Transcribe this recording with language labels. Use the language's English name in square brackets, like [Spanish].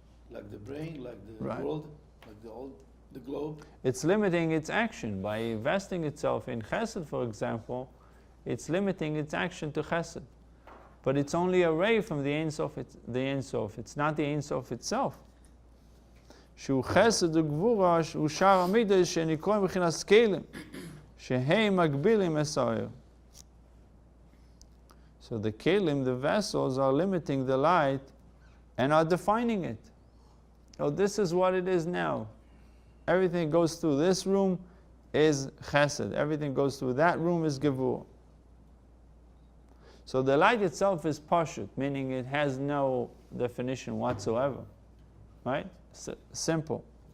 [English] Like the brain, like the Right. world, like the globe. It's limiting its action. By investing itself in chesed, for example, it's limiting its action to chesed. But it's only a ray from the Ein Sof. It's not the Ein Sof itself. [Hebrew] שהוא חסד וגבורה, שהוא שאר המידות שנקראים מבחינת כלים, שהם מגבילים את האור. [English] So the kelim, the vessels, are limiting the light and are defining it. Oh, this is what it is now. Everything goes through this room, is chesed. Everything goes through that room is gevurah. So the light itself is pashut, meaning it has no definition whatsoever. Right? Simple.